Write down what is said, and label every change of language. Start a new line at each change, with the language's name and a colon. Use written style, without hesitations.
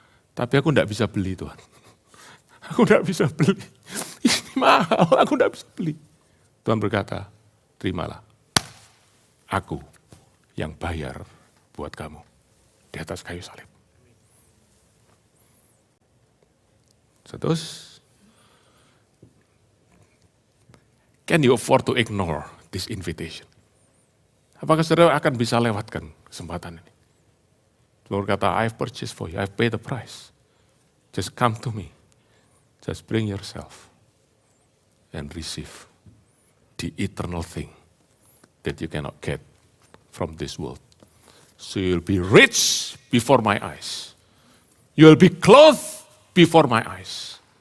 Indonesian: Tapi aku tidak bisa beli, Tuhan. Aku tidak bisa beli. Ini mahal, aku tidak bisa beli. Tuhan berkata, terimalah. Aku yang bayar buat kamu di atas kayu salib. Terus,
English: can you afford to ignore this invitation?
Indonesian: Apakah saudara akan bisa lewatkan kesempatan ini? Tuhan berkata,
English: I've purchased for you, I've paid the price. Just come to me. Just bring yourself and receive the eternal thing that you cannot get from this world. So you'll be rich before my eyes. You'll be clothed before my eyes.